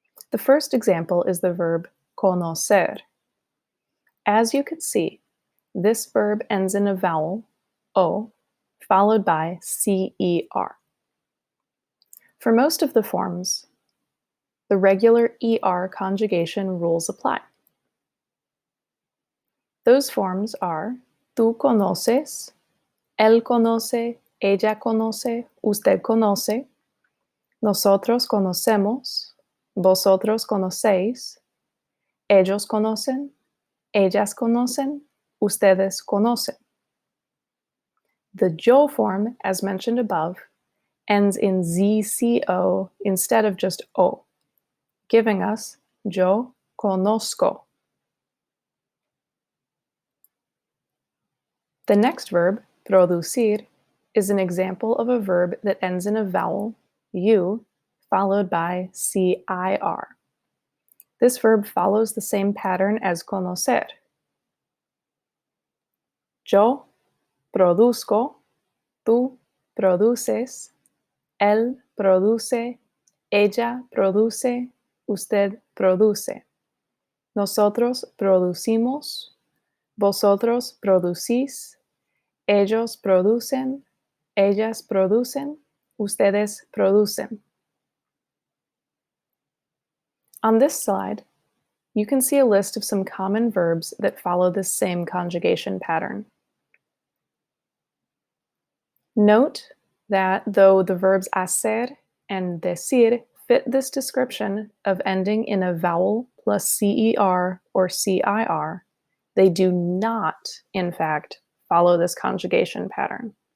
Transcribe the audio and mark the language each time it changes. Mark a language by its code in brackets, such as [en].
[en] The first example is the verb conocer. As you can see, this verb ends in a vowel, O, followed by CER. For most of the forms, the regular ER conjugation rules apply. Those forms are [es] tú conoces, él conoce, ella conoce, usted conoce, nosotros conocemos, vosotros conocéis, ellos conocen, ellas conocen, ustedes conocen. [en] The yo form, as mentioned above, ends in ZCO instead of just O, giving us yo conozco. The next verb, producir, is an example of a verb that ends in a vowel, U, followed by CIR. This verb follows the same pattern as conocer. [es] Yo produzco, tú produces, él produce, ella produce, usted produce. Nosotros producimos, vosotros producís, ellos producen, ellas producen, ustedes producen. [en] On this slide, you can see a list of some common verbs that follow this same conjugation pattern. Note that though the verbs hacer and decir fit this description of ending in a vowel plus CER or CIR, they do not, in fact, follow this conjugation pattern.